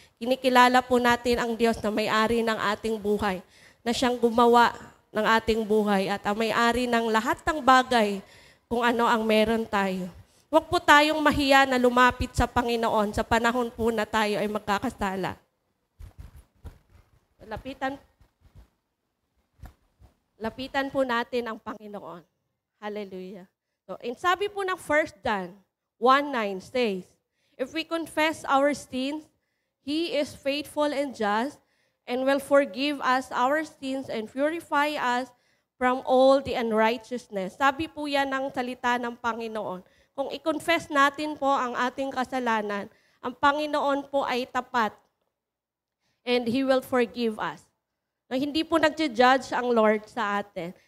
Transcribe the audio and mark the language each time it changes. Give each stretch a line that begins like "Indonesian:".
Filipino: Kinikilala po natin ang Diyos na may-ari ng ating buhay, na siyang gumawa ng ating buhay at ang may-ari ng lahat ng bagay kung ano ang meron tayo. Huwag po tayong mahiya na lumapit sa Panginoon sa panahon po na tayo ay magkakasala. Lapitan po natin ang Panginoon. Hallelujah.
English: So,
Filipino: sabi po ng
English: 1 John 1:9 says, if we confess our sins, He is faithful and just and will forgive us our sins and purify us from all the unrighteousness.
Filipino: Sabi po yan ng salita ng Panginoon. Kung i-confess natin po ang ating kasalanan, ang Panginoon po ay tapat
English: and He will forgive us.
Filipino: Na hindi po nag-judge ang Lord sa atin.